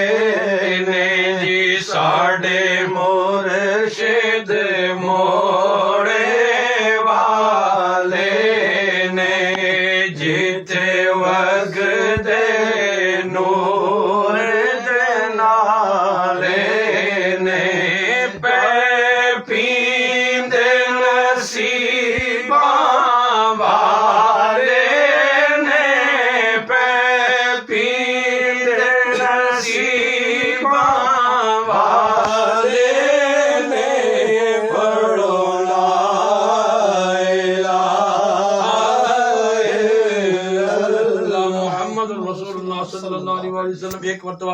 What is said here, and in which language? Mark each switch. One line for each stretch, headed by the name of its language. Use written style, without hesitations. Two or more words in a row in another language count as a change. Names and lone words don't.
Punjabi: نے جی ساڈے مرشد موڑے والے نے جتھے وگدے نور دے نالے نے پئے پیندے نصیباں والے نے پئے پیندے نصیباں والے نے پڑھو
Arabic: لا إله إلا الله محمد رسول الله صلى الله عليه وسلم
Punjabi: ایک مرتبہ